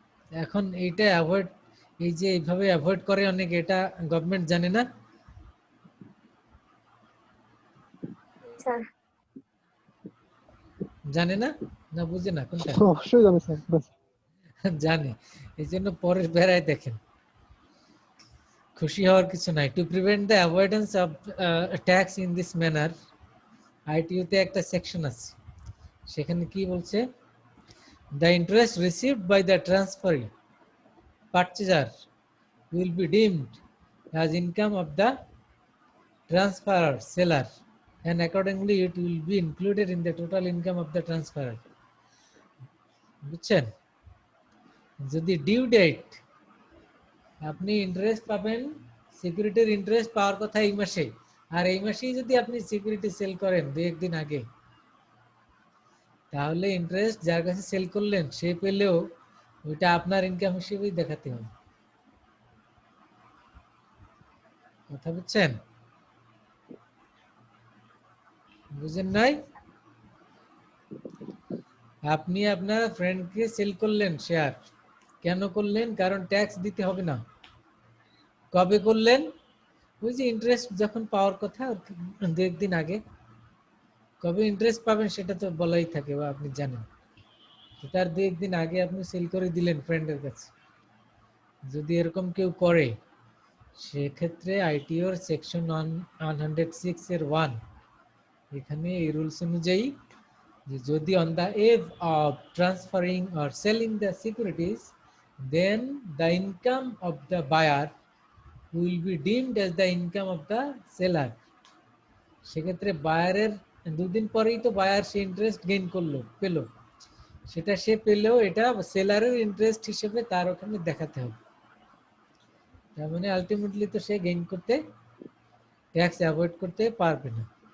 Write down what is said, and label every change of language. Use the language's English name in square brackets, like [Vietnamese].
[Bangla] এখন এইটা অ্যাভয়েড, এই যে এইভাবে অ্যাভয়েড করে অনেকে, এটা গভর্নমেন্ট জানে না, স্যার জানে না, না বুঝে না কোনটা? অবশ্যই জানি স্যার। জানে, এই জন্য পরের বেড়ায় দেখেন, খুশি হওয়ার কিছু নাই। [English] to prevent the avoidance of tax in this manner, [Bangla] আইটিইউতে একটা সেকশন আছে, সেখানে কি বলছে, [English] The interest received by the transferee purchaser will be deemed as income of the transferor seller, and accordingly it will be included in the total income of the transferor. [Bangla] বুঝছেন? যদি due date, আপনি interest পাবেন, সিকিউরিটির interest পাওয়ার কথা এই মাসে, আর এই মাসেই যদি আপনি সিকিউরিটি সেল করেন দুই একদিন আগে, তাহলে ইন্টারেস্ট যার কাছে সেল করলেন সে পেলেও ওইটা আপনার ইনকাম হিসেবেই দেখাতে হবে। কথা বুঝছেন? বুঝেন নাই? আপনি আপনার ফ্রেন্ডকে সেল করলেন শেয়ার, কেন করলেন? কারণ ট্যাক্স দিতে হবে না। কবে করলেন? ওই যে ইন্টারেস্ট যখন পাওয়ার কথা দু একদিন আগে। কবে ইন্টারেস্ট পাবেন সেটা তো বলাই থাকে, বা আপনি জানেন, তার দু একদিন আগে আপনি সেল করে দিলেন ফ্রেন্ডের কাছে। যদি এরকম কেউ করে, সেক্ষেত্রে আইটিওর সেকশন 106 এর 1, এখানে এই রুলস অনুযায়ী যদি [English] on the eve of transferring or selling the securities, then the income of the buyer will be deemed as the income of the seller. [Bangla] সেক্ষেত্রে বায়ারের দুদিন পরেই তো বায়ার সে ইন্টারেস্ট গেইন করলো, পেলো, সেটা সে পেলেও এটা সেলারের ইন্টারেস্ট হিসেবে তার ওখানে দেখাতে হবে। তার মানে আলটিমেটলি তো সে গেইন করতে, ট্যাক্স অ্যাভয়েড করতে পারবে না।